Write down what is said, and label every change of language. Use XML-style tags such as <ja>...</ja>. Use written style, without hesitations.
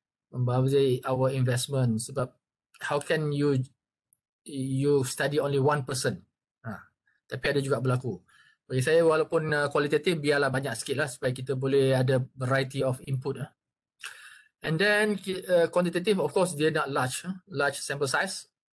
<en>Membazir our investment. Sebab how can you study only one person?</en> <ms>Tapi ada juga berlaku. Bagi saya walaupun kualitatif biarlah banyak sikit lah supaya kita boleh ada</ms> <en>variety of input. And then quantitative, of course,</en> <ms>dia nak</ms> <en>large sample size.</en>